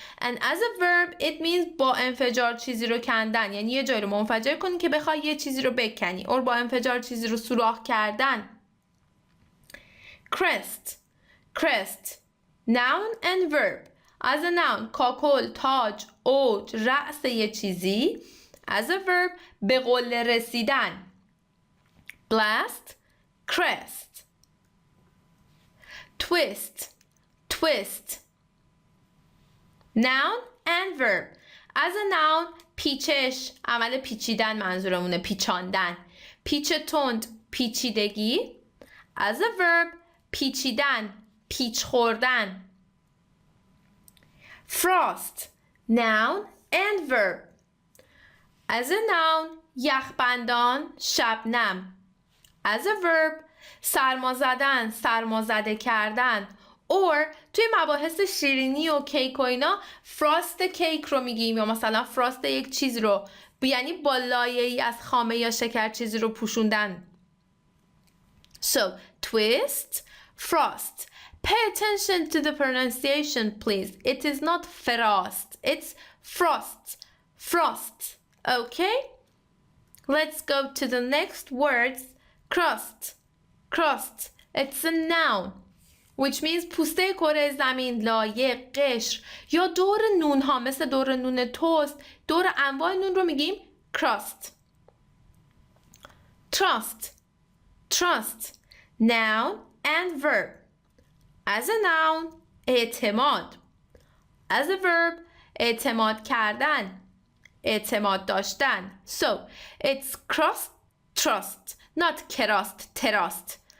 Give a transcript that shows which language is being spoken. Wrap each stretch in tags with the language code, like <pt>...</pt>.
<en>And as a verb, it means</en> <fa>با انفجار چیزی رو کندن، یعنی یه جایی رو منفجر کنی که بخوای یه چیزی رو بکنی، or با انفجار چیزی رو سوراخ کردن.</fa> <en>Crest. Crest. Noun and verb. As a noun,</en> <fa>کاکل، تاج، اوج، رأس یه چیزی.</fa> <en>As a verb,</en> <fa>به قله رسیدن.</fa> <en>Blast, crest. Twist, twist. Noun and verb. As a noun,</en> <fa>پیچش، عمل پیچیدن منظورمونه، پیچاندن. پیچ تند، پیچیدگی.</fa> <en>As a verb,</en> <fa>پیچیدن، پیچ خوردن.</fa> <en>Frost, noun and verb. As a noun,</en> <fa>یخبندان، شبنم.</fa> <en>As a verb,</en> <fa>سرما زدن، سرمازده کردن. or توی مباحث شیرینی و کیک و اینا فراست کیک رو میگیم، یا مثلا فراست یک چیز رو، یعنی با لایه‌ای از خامه یا شکر چیزی رو پوشوندن.</fa> <en>So, twist, frost. Pay attention to the pronunciation, please. It is not frost, it's frost. Frost. Okay? Let's go to the next words. Crust. Crust. It's a noun, which means</en> <fa>پوسته کره زمین، لایه، قشر یا دور نون ها، مثل دور نون توست، دور انواع نون رو میگیم crust.</fa> <en>Trust. Trust. Noun and verb. As a noun,</en> <fa>اعتماد.</fa> <en>As a verb,</en> <fa>اعتماد کردن، اعتماد داشتن.</fa> <en>So, it's crust, trust, not kerast, terast.</en>